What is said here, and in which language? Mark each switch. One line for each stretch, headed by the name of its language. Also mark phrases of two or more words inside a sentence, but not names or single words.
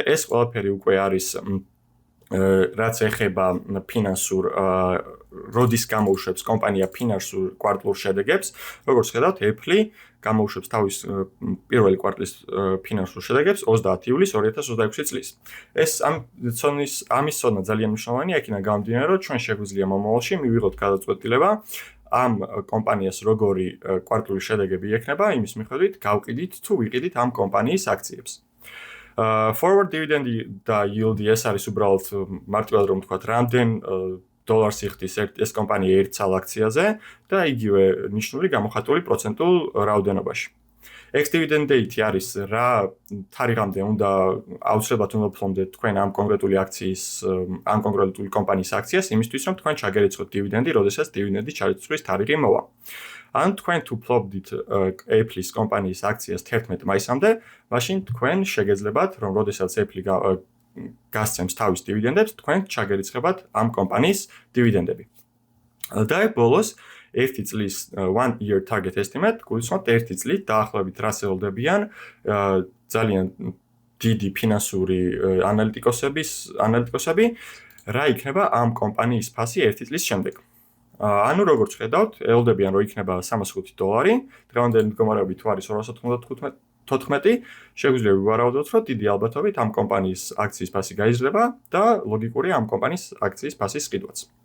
Georgian: ეს ყველაფერი უკვე არის რაც ეხება ფინანსურ როდის გამოუშვებს კომპანია ფინანსურ კვარტალურ შედეგებს, როგორც ხედავთ, Apple გამოუშვებს თავის პირველი კვარტლის ფინანსურ შედეგებს 30 ივლისს 2026 წლის. ეს ამის ცოდნა ძალიან მნიშვნელოვანია, იქიდან გამომდინარე, რომ ჩვენ შეგვიძლია მომავალში მივიღოთ გადაწყვეტილება ამ კომპანიას როგორი კვარტალური შედეგები ექნება, იმის მიხედვით გავყიდით თუ ვიყიდით ამ კომპანიის აქციებს.
English: Forward dividend
Georgian: და yield ეს არის უბრალოდ მარტივად რომ ვთქვათ, რამდენ დოლარს იხდის ეს კომპანია ერთ ცალ აქციაზე და იგივე ნიშნული გამოხატული პროცენტულ რაოდენობაში.
English: Ex-dividend date
Georgian: არის რა თარიღამდე უნდა აუცილებლად უნდა ფლობდეთ თქვენ ამ კონკრეტული კომპანიის აქციას, იმისთვის რომ თქვენ ჩაგერიცხოთ დივიდენდი, როდესაც დივიდენდი ჩარიცხვის თარიღი მოვა. ან თქვენ თუ ფლობდით Apple-ის კომპანიის აქციას 11 მაისამდე, მაშინ თქვენ შეგეძლებათ, რომ როდესაც Apple გასცემს თავის დივიდენდებს, თქვენ ჩაგერიცხებათ ამ კომპანიის დივიდენდები. და ბოლოს ერთი წლის
English: 1 year target estimate,
Georgian: გულისხმობთ ერთი წლით დაახლოებით რას ელოდებიან ძალიან დიდი ფინანსური ანალიტიკოსები, რა იქნება ამ კომპანიის ფასი ერთი წლის შემდეგ. ანუ როგორც ხედავთ, ელოდებიან რომ იქნება $305, დღევანდელი მდგომარეობით თუ არის 294, შეგვიძლია ვივარაუდოთ, რომ დიდი ალბათობით ამ კომპანიის აქციის ფასი გაიზრდება და ლოგიკურია ამ კომპანიის აქციის ფასის ყიდვაც.